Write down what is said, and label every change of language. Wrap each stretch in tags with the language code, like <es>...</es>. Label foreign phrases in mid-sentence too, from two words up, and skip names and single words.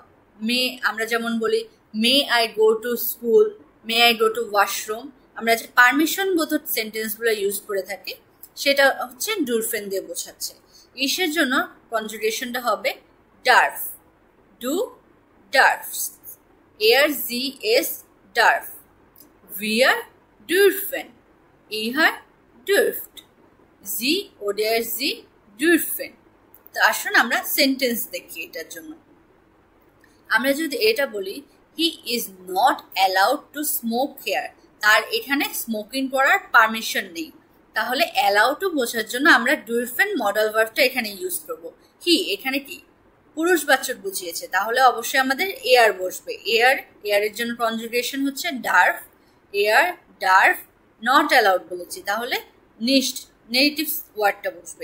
<bn>মে আমরা যেমন বলি</bn> <en>may I go to school, may I go to washroom,</en> <bn>আমরা যে পারমিশন বোধক সেন্টেন্সগুলো ইউজ করে থাকি সেটা হচ্ছে ডুরফেন দিয়ে বোঝাচ্ছে। ইসের জন্য কনজুগেশনটা হবে</bn> <de>darf, du darfst, er sie es darf. wir dürfen, ihr dürft, sie oder sie dürfen।</de> <bn>তো আসুন আমরা সেন্টেন্স দেখি এটার জন্য। আমরা যদি এটা বলি</bn> <en>he is not allowed to smoke here,</en> <bn>তার এখানে স্মোকিং করার পারমিশন নেই, তাহলে অ্যালাউ টু বোঝার জন্য আমরা ডুরফেন</bn> <en>modal verb</en> <bn>এখানে ইউজ করব। হি এখানে কি পুরুষবাচক বুঝিয়েছে, তাহলে অবশ্যই আমাদের এয়ার বসবে। এয়ারের জন্য কনজুগেশন হচ্ছে ডার্ফ,</bn> <de>er darf,</de> <en>not allowed</en> <bn>বলেছি তাহলে নিস্ট,</bn> <en>negative word</en> <bn>বসবে।</bn>